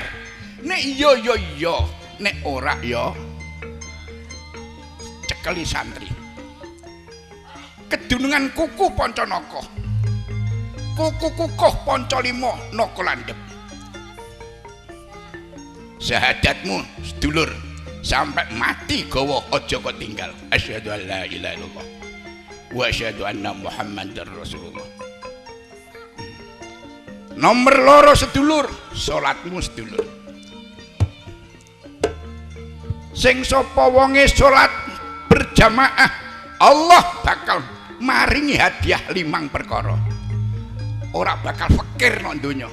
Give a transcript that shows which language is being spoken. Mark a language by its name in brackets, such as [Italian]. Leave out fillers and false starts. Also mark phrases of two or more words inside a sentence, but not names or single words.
[Javanese] Nek iya nek ora ya cekeli santri. Kedunungan kuku Pancanaka. Kuku kukuh Pancalima naka landhep. Syahadatmu sedulur sampai mati gawa aja kok tinggal. [Arabic] أشهد أن لا إله إلا الله وأشهد أن محمدا رسول الله. [Javanese] Nomor loro sedulur, salatmu sedulur. Sing sapa wonge salat berjamaah, Allah bakal maringi hadiah 5 perkara. Ora bakal fakir nang donya.